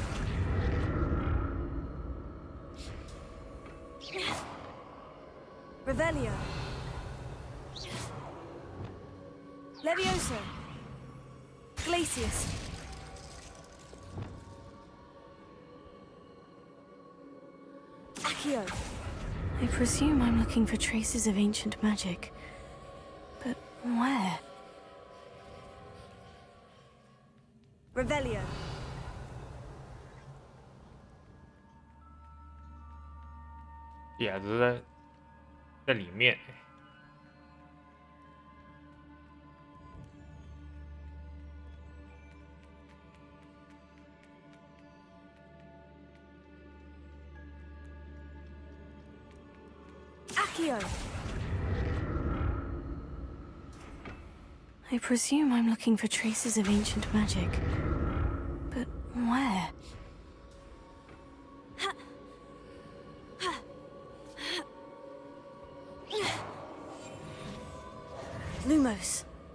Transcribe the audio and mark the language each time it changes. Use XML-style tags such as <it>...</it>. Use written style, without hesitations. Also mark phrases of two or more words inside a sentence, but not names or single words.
<en>Revelio. Levioso. Glacius. Accio. I presume I'm looking for traces of ancient magic. But where? Revelio.</en> <zh>Yeah，这是在里面。</zh> <en>Accio. I presume I'm looking for traces of ancient magic. But where? Lumos.</en>